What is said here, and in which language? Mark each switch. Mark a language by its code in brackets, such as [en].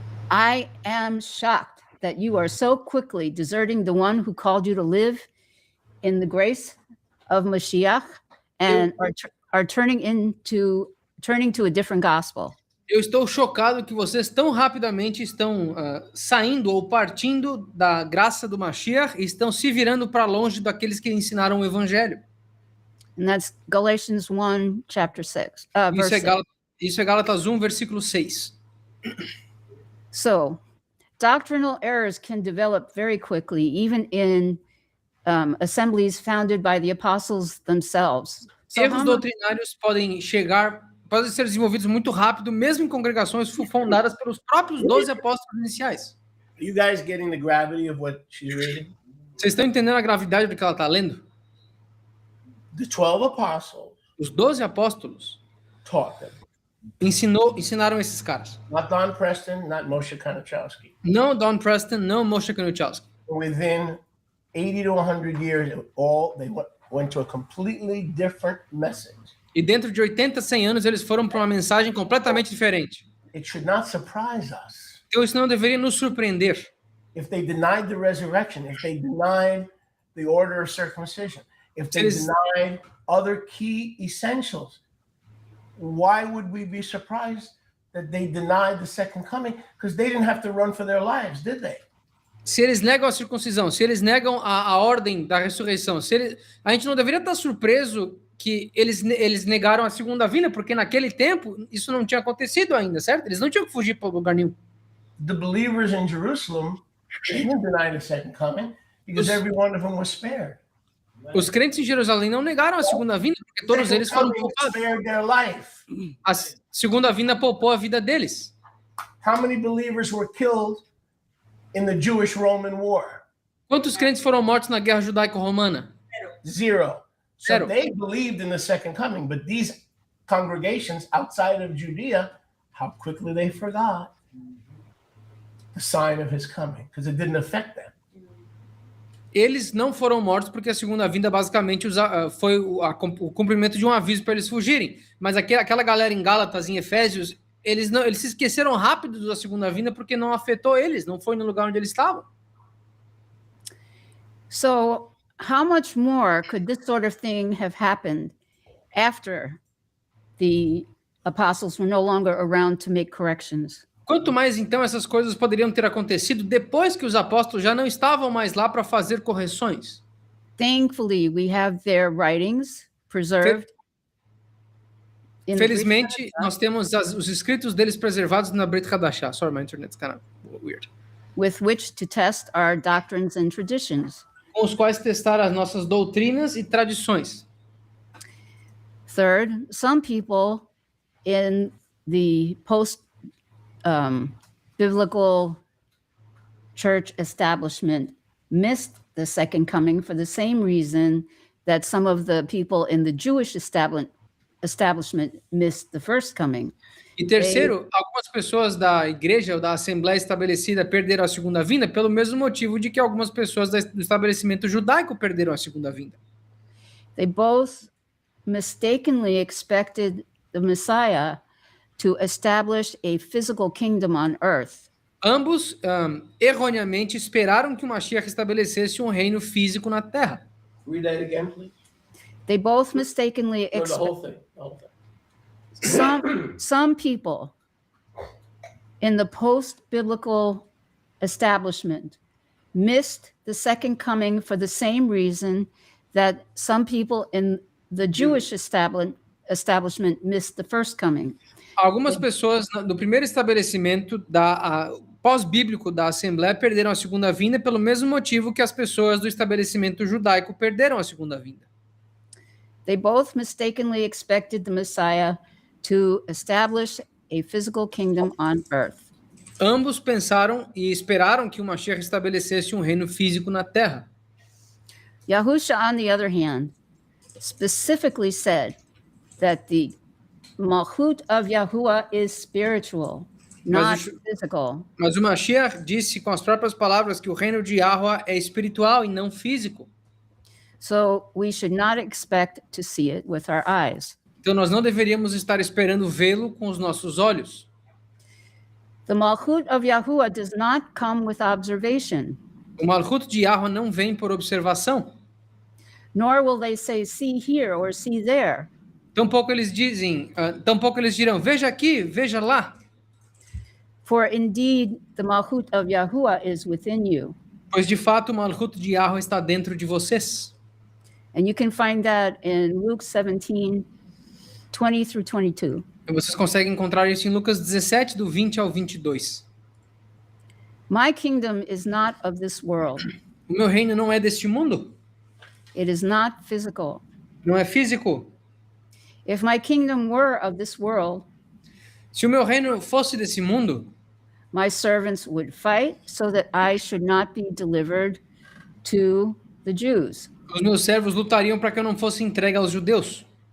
[en] I am shocked that you are so quickly deserting the one who called you to live in the grace of Mashiach and are turning to a different gospel. [pt] Eu estou chocado que vocês tão rapidamente estão saindo ou partindo da graça do Mashiach e estão se virando para longe daqueles que ensinaram o evangelho. [en] And that's Galatians 1, chapter 6. [pt] Isso é Gálatas 1, versículo 6. [en] So, doctrinal errors can develop very quickly, even in assemblies founded by the apostles themselves. So [pt] Erros doutrinários podem ser desenvolvidos muito rápido, mesmo em congregações fundadas pelos próprios 12 apóstolos iniciais. [en] Are you guys getting the gravity of what she's reading? [pt] Vocês estão entendendo a gravidade do que ela está lendo? [en] The 12 apostles [pt] Os 12 apóstolos [en] taught them. [pt] ensinaram esses caras. [en] Not Don Preston, not Moshe Kanuchowski. [pt] Não Don Preston, não Moshe Kanuchowski. [en] Within 80 to 100 years, they went to a completely different message. [pt] E dentro de 80, 100 anos, eles foram para uma mensagem completamente diferente. [en] It should not surprise us. [pt] Então isso não deveria nos surpreender. [en] If they denied the resurrection, if they denied the order of circumcision, if they denied other key essentials, why would we be surprised that they denied the second coming? Because they didn't have to run for their lives, did they? [pt] Se eles negam a circuncisão, se eles negam a ordem da ressurreição, a gente não deveria estar surpreso que eles negaram a segunda vinda, porque naquele tempo isso não tinha acontecido ainda, certo? Eles não tinham que fugir para lugar nenhum. [en] The believers in Jerusalem didn't deny the second coming because every one of them was spared. [pt] Os crentes em Jerusalém não negaram a segunda vinda, porque todos eles foram poupados. [en] Spared their life. [pt] A segunda vinda poupou a vida deles. [en] How many believers were killed in the Jewish-Roman War? [pt] Quantos crentes foram mortos na guerra judaico-romana? [en] Zero. So [pt] Zero. [en] they believed in the second coming, but these congregations outside of Judea, how quickly they forgot the sign of his coming, because it didn't affect them. [pt] Eles não foram mortos porque a segunda vinda basicamente foi o cumprimento de um aviso para eles fugirem. Mas aquela galera em Gálatas, em Efésios, eles se esqueceram rápido da segunda vinda porque não afetou eles, não foi no lugar onde eles estavam. [en] So, how much more could this sort of thing have happened after the apostles were no longer around to make corrections? [pt] Quanto mais, então, essas coisas poderiam ter acontecido depois que os apóstolos já não estavam mais lá para fazer correções? [en] Thankfully, we have their writings preserved. in the Brit [pt] Felizmente, Hadashah, nós temos os escritos deles preservados na Brit Hadashah. [en] Sorry, my internet's kind of weird. with which to test our doctrines and traditions. [pt] Com os quais testar as nossas doutrinas e tradições. [en] Third, some people in the post-biblical church establishment missed the second coming for the same reason that some of the people in the Jewish establishment missed the first coming. [pt] E terceiro, algumas pessoas da igreja ou da assembleia estabelecida perderam a segunda vinda pelo mesmo motivo de que algumas pessoas do estabelecimento judaico perderam a segunda vinda. [en] They both mistakenly expected the Messiah to establish a physical kingdom on earth. [pt] Ambos, erroneamente, esperaram que o Mashiach estabelecesse um reino físico na terra. [en] Read that again, please. They both mistakenly Or the expected. whole thing. The whole thing. Some people in the post-biblical establishment missed the second coming for the same reason that some people in the Jewish establishment missed the first coming. [pt] Algumas pessoas do primeiro estabelecimento pós-bíblico da Assembleia perderam a segunda vinda pelo mesmo motivo que as pessoas do estabelecimento judaico perderam a segunda vinda. [en] They both mistakenly expected the Messiah to establish a physical kingdom on earth. [pt] Ambos pensaram e esperaram que o Mashiach estabelecesse um reino físico na terra. [en] Yahusha, on the other hand, specifically said that the Malchut of Yahuwah is spiritual, not physical. [pt] Mas o Mashiach disse com as próprias palavras que o reino de Yahweh é espiritual e não físico. [en] So we should not expect to see it with our eyes. [pt] Então nós não deveríamos estar esperando vê-lo com os nossos olhos. [en] The Malchut of Yahuwah does not come with observation, [pt] O Malchut de Yahweh não vem por observação. [en] nor will they say, see here or see there. [pt] Tampouco eles dirão, veja aqui, veja lá. [en] For indeed, the Malchut of Yahuwah is within you. [pt] Pois de fato o Malchut de Yahweh está dentro de vocês. [en] And you can find that in Luke 17, 20 through 22. [pt] E vocês conseguem encontrar isso em Lucas 17, do 20 ao 22. [en] My kingdom is not of this world. [pt] O meu reino não é deste mundo, [en] It is not physical. [pt] não é físico. [en] If my kingdom were of this world, [pt] Se o meu reino fosse desse mundo, [en] my servants would fight so that I should not be delivered to the Jews. [pt] os meus servos lutariam para que eu não fosse entregue aos judeus.